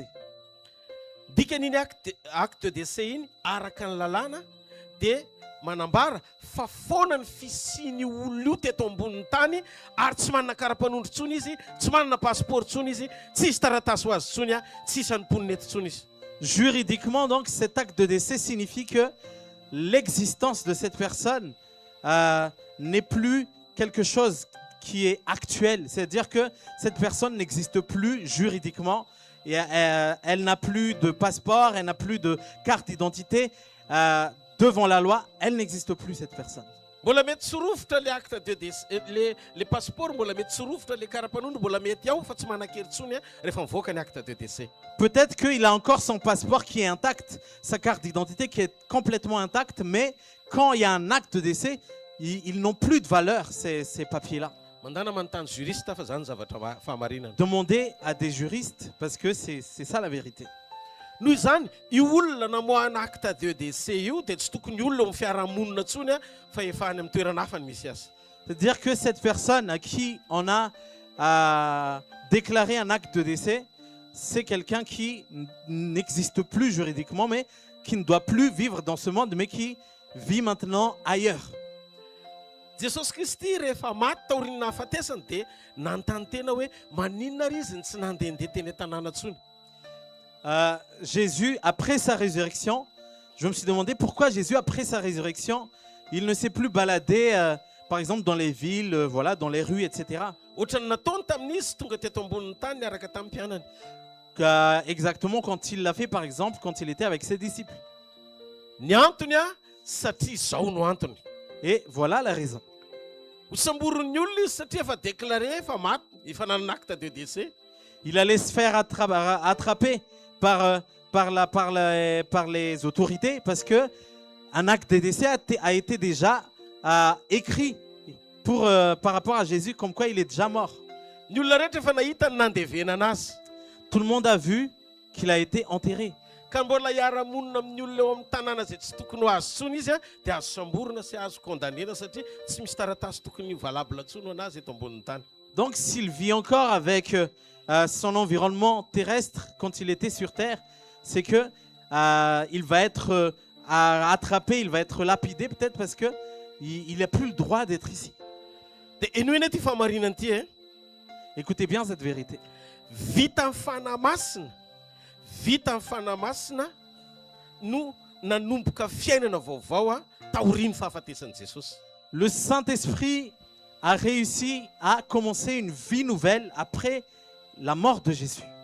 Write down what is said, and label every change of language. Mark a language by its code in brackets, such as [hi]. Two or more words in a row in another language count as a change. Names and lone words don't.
[mg] Dikan'iny [fr] acte de décès [mg] iny araka ny lalàna dia manambara fa foana ny fisiany olona io teto ambonin'ny tany ary tsy manana kara-panondro tsony izy, tsy manana passeport tsony izy, tsisy taratasy ho azy tsony, tsisy anymponinety tsony izy. [fr] Juridiquement, donc, cet acte de décès signifie que l'existence de cette personne n'est plus quelque chose qui est actuel. C'est-à-dire que cette personne n'existe plus juridiquement. Et elle n'a plus de passeport, elle n'a plus de carte d'identité. Devant la loi, elle n'existe plus, cette personne. [mg] Mbola mety tsirovitra [fr] le acte de décès, [mg] le passeport mbola mety tsirovitra le kara-panondro mbola mety ao fa tsy manan-kery tsony rehefa mivoaka ny [fr] acte de décès. Peut-être qu'il a encore son passeport qui est intact, sa carte d'identité qui est complètement intacte, mais quand il y a un acte de décès, ils n'ont plus de valeur, ces papiers-là. [mg] Mandana manontany juriste fa zany zavatra fahamarinana. [fr] Demandez à des juristes, parce que c'est ça la vérité. [mg] Noho izany io olona namoahana [fr] acte de décès [mg] io dia tsy tokony olona amin'ny fiarahamonina tsony fa efa any amin'ny toerana hafa ny misy azy. [fr] C'est-à-dire que cette personne à qui on a déclaré un acte de décès, c'est quelqu'un qui n'existe plus juridiquement, mais qui ne doit plus vivre dans ce monde, mais qui vit maintenant ailleurs. [mg] Jesosy Kristy rehefa maty taoriana hafatesany dia nanontany tena hoe maninona ry izy tsy nandehandeha teny an-tanàna tsony. [fr] Jésus, après sa résurrection, je me suis demandé pourquoi Jésus, après sa résurrection, il ne s'est plus baladé par exemple dans les villes, voilà, dans les rues, etc. [mg] Ohatrany nataony tamin'izy tonga teto ambonin'ny tany niaraka tamin'ny mpianany. [fr] Exactement quand il l'a fait, par exemple, quand il était avec ses disciples. [mg] Ny antony a satria izao no antony. [fr] Et voilà la raison. [mg] Hosamborin'ny olona izy satria efa déclaré efa maty, efa nanana [fr] acte de décès. Il allait se faire attraper par les autorités parce que un acte de décès a été déjà écrit par rapport à Jésus, comme quoi il est déjà mort. [mg] Ny olona rehetra efa nahita ny nandevena anazy. [fr] Tout le monde a vu qu'il a été enterré. [mg] Ka mbola hiara-monina amin'ny olona eo amin'ny tanàna izay tsy tokony ho azo tsony izy a dia azo samborina sy azo kondamnena satria tsy misy taratasy tokony valable tsony anazy eto ambonin'ny tany. [fr] Donc s'il vit encore avec son environnement terrestre quand il était sur terre, c'est que il va être attrapé, il va être lapidé peut-être parce que il n'a plus le droit d'être ici. [mg] Dia enoina ity famarinana ity e. [fr] Écoutez bien cette vérité. [mg] Vita amin'ny fanahy masina no nanomboka fiainana vaovao a taorian'ny fahafatesan'i Jesosy. [fr] Le Saint-Esprit a réussi à commencer une vie nouvelle après la mort de Jésus.